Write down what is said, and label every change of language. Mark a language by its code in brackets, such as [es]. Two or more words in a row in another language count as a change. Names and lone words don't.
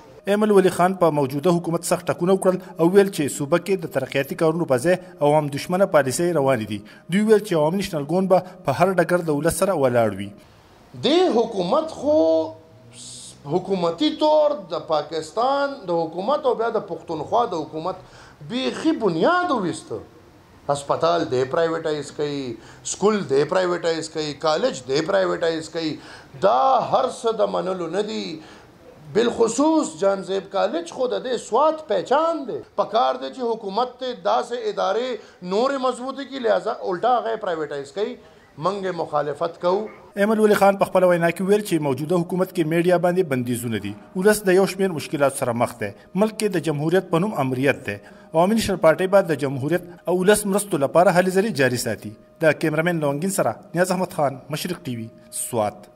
[ps] ایمل ولی خان په موجوده حکومت سخت ټکونه وکړل او ویل چې صوبه کې د ترقیاتي کارونو په ځای عوام دشمنه پالیسۍ روانې دي. دوی ویل چې عوامي نېشنل ګوند به په هر ډګر د ولس سره ولاړ وي. دې حکومت خو حکومتي طور د پاکستان د حکومت او بیا د پښتونخوا د حکومت بیخي بنیاد وویسته. اسپتال دے پرائیویٹائز کئی، سکول دے پرائیویٹائز کئی، کالج دے پرائیویٹائز کئی، دا ہر څه د منلو نه دي. بالخصوص جان زیب کالج خود دے سوات پہچان دے پکار دے چې حکومت تے دا سے ادارے نور مضبوطی کی لہذا الٹا غیر پرائیویٹائز کئی منګ مخالفت کو. ایمل ولی خان په خپل وینا کې ویل چې موجوده حکومت کې میډیا باندې بندیزونه دي. ولس د یو شمېر مشکلات سره مخ دی. ملک کې د جمهوریت په نوم امریت دی. عوامي نېشنل پارټۍ به د جمهوریت او ولس مرستو لپاره هلې ځلې جاري ساتي. د کیمرامین لونګین سره نیاز احمد خان، مشرق ټي وي، سوات.